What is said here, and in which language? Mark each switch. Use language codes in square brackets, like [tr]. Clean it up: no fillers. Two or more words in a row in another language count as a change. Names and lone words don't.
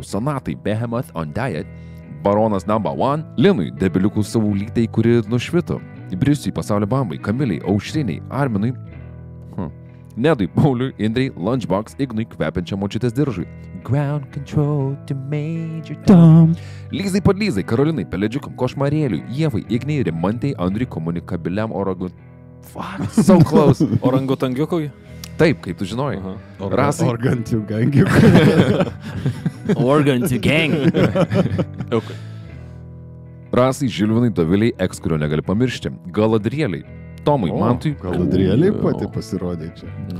[lt] Sonatai, Behemoth on Diet, Baronas Number 1, Linui, debiliukų savų lytai, kuri nušvito, Ibrisiui, Pasaulio Bambai, Kamiliai, Aušriniai, Arminui, Nedui, Pauliui, Indrai, Lunchbox, Ignui, kvepiančiam močiutės diržui, Ground Control to Major Tom, Lyzai Padlyzai, Karolinai, Peledžiukam, Košmarėliui, Ievai, Ignai, Rimantai, Andriui, komunikabiliam [en] Fuck, so close. [lt] Orangutangiukui? Taip, kaip tu žinojai. Rasai. Organtių gangių. Organtių gang. Rasai, Žilvinai, Doviliai, eks, kurio negali pamiršti. Galadrieliai. Tomui, Mantui. Galadrieliai pati pasirodė čia.